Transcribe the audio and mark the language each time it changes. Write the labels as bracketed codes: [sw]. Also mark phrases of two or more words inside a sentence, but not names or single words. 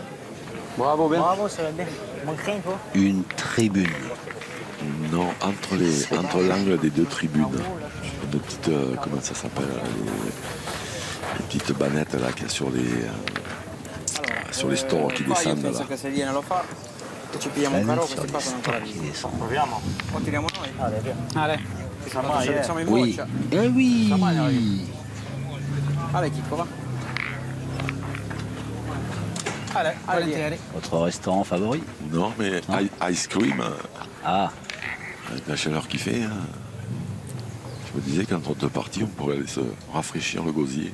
[fr] Bravo, Ben. Bravo, ça va bien. Manquerait un peu. Une tribune. Non, entre l'angle des deux tribunes. Une petite, comment ça s'appelle, les petites bannettes là qu'il y a sur les stores qui [it] Qua io [fr] descendent [it] penso [fr] là. [it] che se viene lo fa e ci pigliamo un caro, questi qua sono ancora Qui lì. [fr] descend. [it] Proviamo. O tiriamo noi. [fr] Allez. [it] Siamo in [fr] Oui. [it] boccia. [fr] Eh oui. [it] Ale Chicco, va. [fr] Allez, Allez, [it] volentieri. [fr] Votre restaurant favori? Non, mais [en] ice cream, [fr] Ah, avec la chaleur qu'il fait, hein, je me disais qu'entre deux parties, on pourrait aller se rafraîchir le gosier.